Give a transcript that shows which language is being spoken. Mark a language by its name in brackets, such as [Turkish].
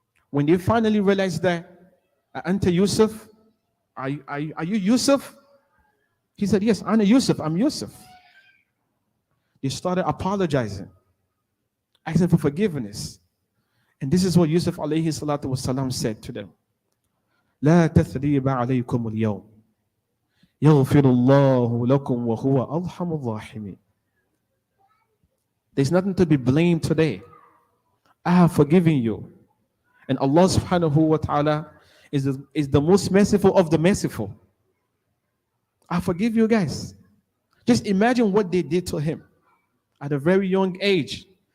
[English] When they finally realized that, Anta Yusuf, are you Yusuf? He said, yes, I'm Yusuf, I'm Yusuf. They started apologizing, asking for forgiveness. And this is what Yusuf alayhi salatu wasalam said to them. [Arabic] لا تثريب عليكم اليوم يغفر الله لكم وهو أرحم الراحمين. [English] There's nothing to be blamed today. I have forgiven you. And Allah subhanahu wa ta'ala is the most merciful of the merciful. I forgive you guys. Just imagine what they did to him at a very young age.